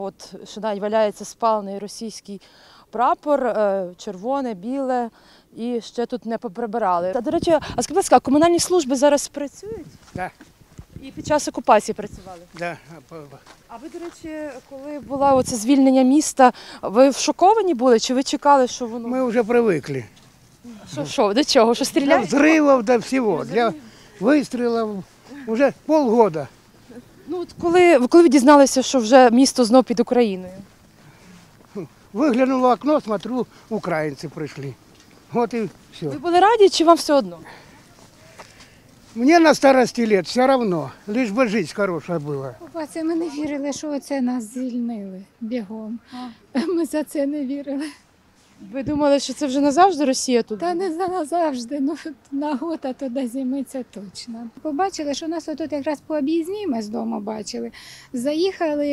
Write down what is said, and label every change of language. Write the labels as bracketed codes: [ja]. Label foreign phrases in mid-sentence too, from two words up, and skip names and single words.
[uk] От ще навіть валяється спалений російський прапор, червоне, біле, і ще тут не поприбирали. Та, до речі, а скажіть, будь ласка, комунальні служби зараз працюють? Так. І під час окупації працювали? [ru] Да. [uk] А ви, до речі, коли було оце звільнення міста, ви шоковані були, чи ви чекали, що воно... [ru] Мы уже привыкли. [uk] Що, до чого? Що [ru] Для [uk] стріляють? [ru] взрывов, до всего, для выстрелов. Уже полгода. [uk] Ну, от коли ви дізналися, що вже місто знов під Україною? [ru] Выглянуло в окно, смотрю, украинцы пришли. Вот и все. [uk] Ви були раді, чи вам все одно? [ru] Мне на старости лет все равно, лишь бы жизнь хорошая была. [uk] Це ми не вірили, що оце нас звільнили бігом. Ми за це не вірили. Ви думали, що це вже назавжди Росія тут? Та не назавжди, ну на год, а то до зими це точно. Побачили, що нас отут якраз по об'їзній ми з дому бачили.